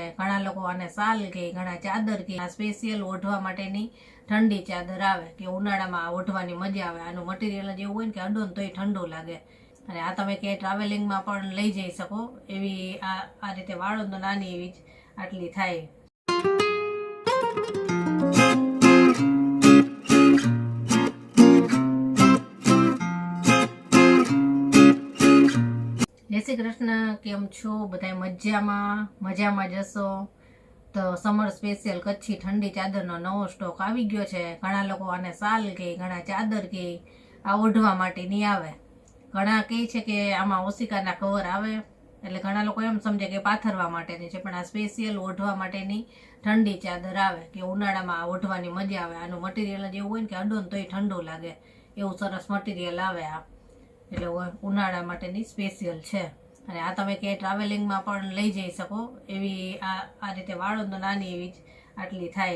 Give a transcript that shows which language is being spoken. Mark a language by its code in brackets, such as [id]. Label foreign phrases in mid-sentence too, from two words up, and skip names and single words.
[gu] ઘણા લોકો આને સાલ કે ઘણા ચાદર કે આ સ્પેશિયલ ઓઢવા માટેની ઠંડી ચાદર આવે કે ઉનાળામાં ઓઢવાની મજા આવે। આનું મટીરિયલ જ એવું હોય ને કે અડો ને તોય ઠંડુ લાગે અને આ તમે ક્યાંય ટ્રાવેલિંગમાં પણ લઈ જઈ શકો એવી આ રીતે વાળો તો નાની એવી જ આટલી થાય। જય શ્રી કૃષ્ણ, કેમ છો બધાય મજામાં જશો। તો [en] summer special [gu] કચ્છી ઠંડી ચાદરનો નવો સ્ટૉક આવી ગયો છે। ઘણા લોકો આને સાલ કે ઘણા ચાદર કે આ ઓઢવા માટેની આવે। ઘણા કહે છે કે આમાં ઓશીકાના કવર આવે એટલે ઘણા લોકો એમ સમજે કે પાથરવા માટેની છે, પણ આ સ્પેશિયલ ઓઢવા માટેની ઠંડી ચાદર આવે કે ઉનાળામાં ઓઢવાની મજા આવે। આનું મટીરિયલ જ એવું હોય ને કે અડો ને તોય ઠંડુ લાગે એવું સરસ મટીરિયલ આવે આ, એટલે ઉનાળા માટેની સ્પેશિયલ છે। અને આ તમે ક્યાંય ટ્રાવેલિંગમાં પણ લઈ જઈ શકો એવી આ રીતે વાળો તો નાની એવી જ આટલી થાય।